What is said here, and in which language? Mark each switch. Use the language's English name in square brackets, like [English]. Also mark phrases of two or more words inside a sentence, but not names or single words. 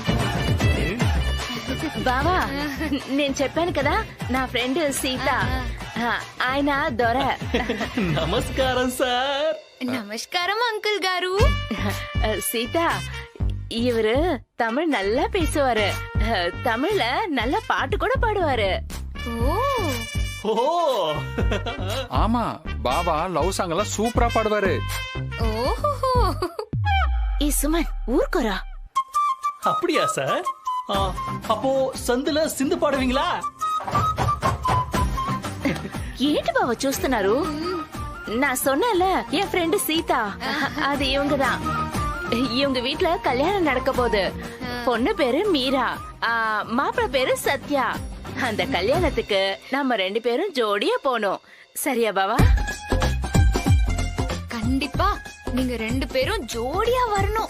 [Telugu] బావా, నేను చెప్పాను కదా నా ఫ్రెండ్ సీత. ఆయన దొర. నమస్కారం సార్. నమస్కారం అంకుల్ గారు. [Tamil] சீதா, இவரு தமிழ் நல்லா பேசுவாரு. தமிழ்ல நல்ல பாட்டு கூட பாடுவாரு. ஓ ஆமா, பாபா [English] love song [Tamil] எல்லாம் சூப்பரா பாடுவாரு. ஓஹோ. ஏ சுமன், ஊர்க்கோரா. அப்படியா சார்? அப்போ சந்துல சிந்து பாடுவீங்களா? [Telugu] ఏంటి బావ చూస్తున్నారు? [Tamil] నా சொன்னல என் ஃப்ரெண்டு சீதா, அது இவங்கதான். இவங்க வீட்ல கல்யாணம் நடக்க போகுது. பொண்ணு பேரு மீரா, மாப்பிள்ளை பேரு சத்யா. அந்த கல்யாணத்துக்கு நம்ம 2 பேரும் ஜோடியா போனோம். சரியா பாவா? கண்டிப்பா நீங்க 2 பேரும் ஜோடியா வரணும்.